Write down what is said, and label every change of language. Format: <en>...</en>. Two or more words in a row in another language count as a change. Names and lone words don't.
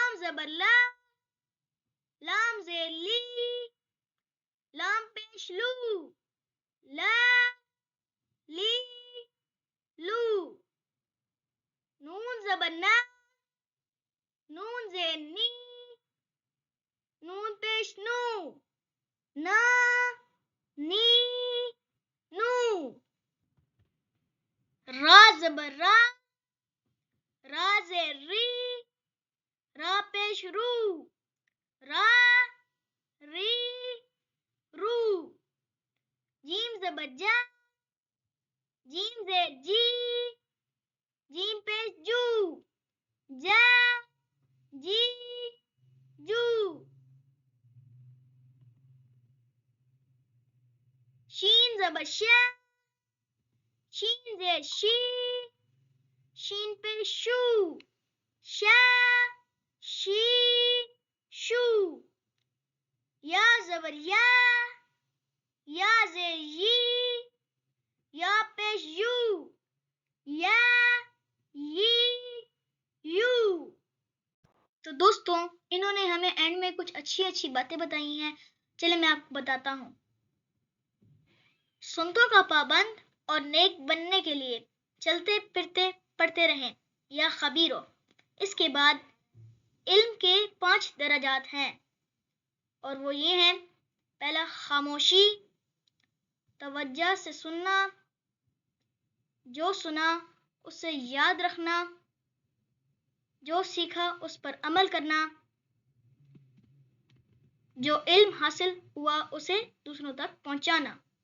<ur>زبر لا، لام زیر لی، لام پیش لو، لا لی لو. نون زبر نا، نون زیر نی، نون پیش نو، نا نی نو. را زبر را، را زیر ری، را پیش رو، را ری رو. جیم زبر جا، جیم زیر جی، جیم پیش جو، جا جی جو. شین زبر شا، شین زیر شی، شین پیش شو، شا شی شو. یا زبر یا، یا زیر یی، یا پیش یو، یا یی یو. تو دوستوں انہوں نے ہمیں اینڈ میں کچھ اچھی باتیں بتائی ہیں. چلے میں آپ کو بتاتا ہوں. سنتوں کا پابند اور نیک بننے کے لیے چلتے پھرتے پڑھتے رہیں</ur> <ar>یا خبیرو.</ar> <ur>اس کے بعد علم کے 5 درجات ہیں اور وہ یہ ہیں: پہلا خاموشی، توجہ سے سننا، جو سنا اسے یاد رکھنا، جو سیکھا اس پر عمل کرنا، جو علم حاصل ہوا اسے دوسروں تک پہنچانا.</ur>